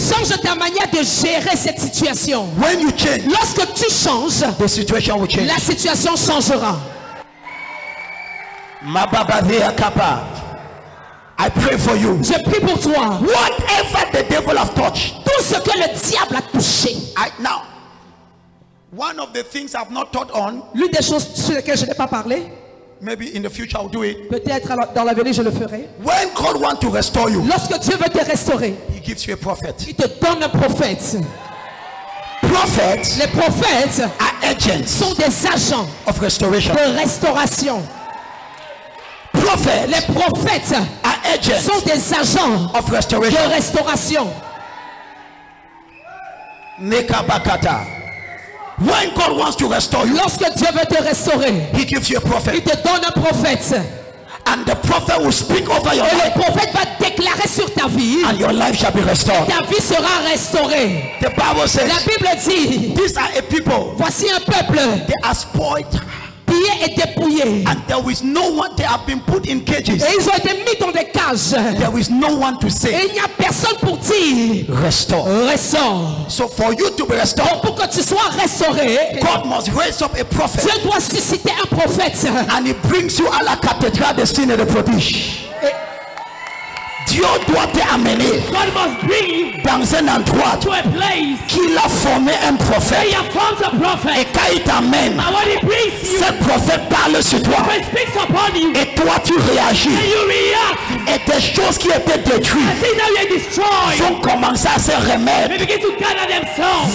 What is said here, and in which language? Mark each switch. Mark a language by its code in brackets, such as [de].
[fr] Change ta manière de gérer cette situation. [en] When you change, [fr] Lorsque tu changes, [en] the situation will change. [fr] la situation changera. [en] Mababadea Kappa. I pray for you. [fr] Je prie pour toi. [en] Whatever the devil have touched. [fr] Tout ce que le diable a touché. [en] Now, one of the things I've not taught on, [fr] L'une des choses sur lesquelles je n'ai pas parlé, [en] maybe in the future I'll do it. [fr] peut-être dans l'avenir je le ferai. [en] When God wants to restore you, [fr] Lorsque Dieu veut te restaurer, [en] He gives you a prophet. [fr] il te donne un prophète. [en] Prophets [fr] Les prophètes [en] are agents [fr] sont des agents [en] of restoration. [fr] de restauration. [en] Prophets [fr] Les prophètes [en] are agents [fr] sont des agents [en] of [fr] de [en] restoration. [fr] restauration. Nekabakata. [en] When God wants to restore you, [fr] Lorsque Dieu veut te restaurer, [en] He gives you a [fr] il [en] prophet. [fr] te donne un prophète. [en] And the prophet will speak over your [fr] Et [en] life. [fr] le prophète va déclarer sur ta vie. [en] And your life shall be restored. [fr] Ta vie sera restaurée. [en] The Bible [fr] La [en] says, [fr] Bible dit, [en] these are a people, [fr] voici un peuple [en] they are spoiled. [fr] pillé et dépouillé. [en] And there is no one, they have been put in cages. [fr] Et ils ont été mis dans des cages. [en] There is no one to [fr] Et [en] say, [fr] il n'y a personne pour dire, [en] restore. [fr] restaure. [en] So for you to be restored, [fr] Pour que tu sois restauré, [en] God must raise up a prophet. [fr] Dieu doit susciter un prophète. [en] And He brings you à la cathédrale de Signe de Prodige. [fr] Dieu doit te amener [en] God must bring you [fr] dans un endroit [en] to a place [fr] qu'il a formé un [en] where [fr] prophète. [en] you have found a [fr] Et [en] prophet. [fr] quand il t'amène, [en] And when he brings you, [fr] ce prophète parle sur toi. [en] when he speaks upon you, [fr] Et toi tu réagis. [en] and you react, [fr] Et des choses qui étaient détruites [en] and things that were destroyed, [fr] vont commencer à se [en] they [fr] remettre. [en] begin to gather themselves.